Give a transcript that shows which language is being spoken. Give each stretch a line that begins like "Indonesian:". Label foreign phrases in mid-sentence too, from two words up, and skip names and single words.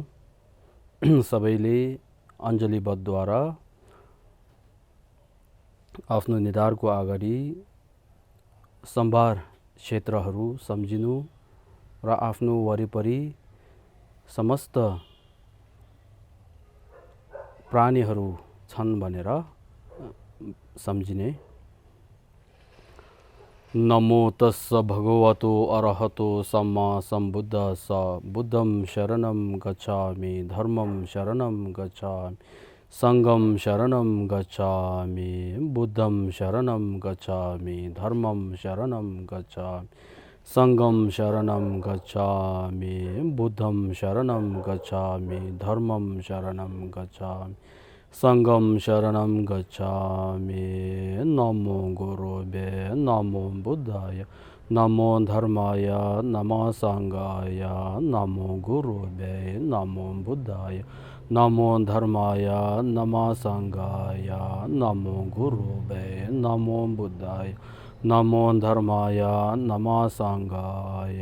Nepali: सबैले अञ्जलीबद्धद्वारा आफ्नो निधारको अगाडि सम्भार क्षेत्रहरू सम्झिनु र आफ्नो वरिपरि समस्त प्राणीहरू छन् भनेर सम्झिने।
Pali: नमो तस्स भगवतो अरहतो सम्मा सम्बुद्धस्स।
Sanskrit: बुद्धं शरणं गच्छामि, धर्मं शरणं गच्छामि, संघं शरणं गच्छामि, बुद्धं शरणं गच्छामि, धर्मं शरणं गच्छामि, संघं शरणं गच्छामि, बुद्धं शरणं गच्छामि, धर्मं शरणं गच्छामि, संघं शरणं गच्छामि। नमो गुरुवे नमो बुद्धाय नमो धर्माय नमो संघाय। नमो गुरुवे नमो बुद्धाय नमो धर्माय नमो संघाय। नमो गुरुवे नमो बुद्धाय नमो धर्माय नमो संघाय।